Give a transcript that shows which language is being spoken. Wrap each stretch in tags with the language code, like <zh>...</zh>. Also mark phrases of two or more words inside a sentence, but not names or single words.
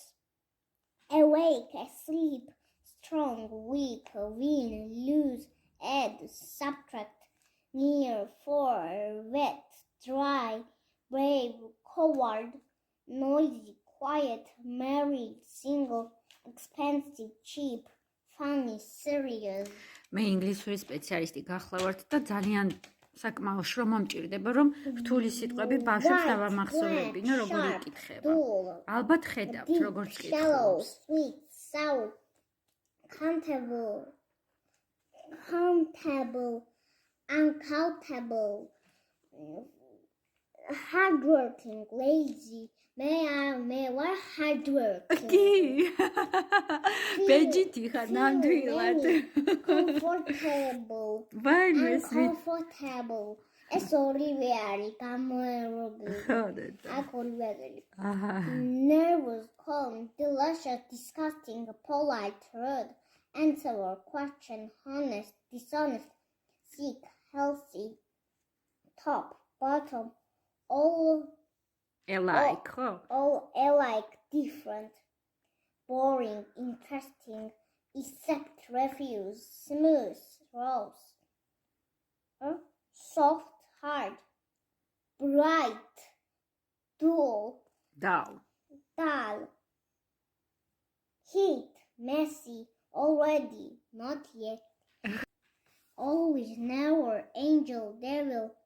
<en>Awake, asleep, strong, weak, win, lose, add, subtract, near, far, wet, dry, brave, coward, noisy, quiet, married, single, expensive, cheap, funny, serious.</en> <ka>მე ინგლისური სპეციალისტი გახლავართ და ძალიან საკმაო შრომა მჭირდება, რომ რთული სიტყვები ბავშვებს დავამახსოვრებინო, როგორ იკითხება. ალბათ ხედავთ, როგორც</ka> <en>Shallow,</en> <ka>კითხავს.</ka> <en>sweet, sour, countable, uncountable, hardworking, lazy.</en> <ka>მე ვარ hardworking. კი. ბეჯითი ხარ ნამდვილად.</ka> <en>Comfortable. Uncomfortable.</en> <ka>ეს ორივე არის გამოერობილი. აქ ორივე არის.</ka> <en>Nervous, calm, delicious, disgusting, polite, rude, answer, question, honest, dishonest, sick, healthy, top, bottom, all alike, different, boring, interesting, except, refuse, smooth, rose, soft, hard, bright, dull, heat, messy, already, not yet, always, never, angel, devil,</en>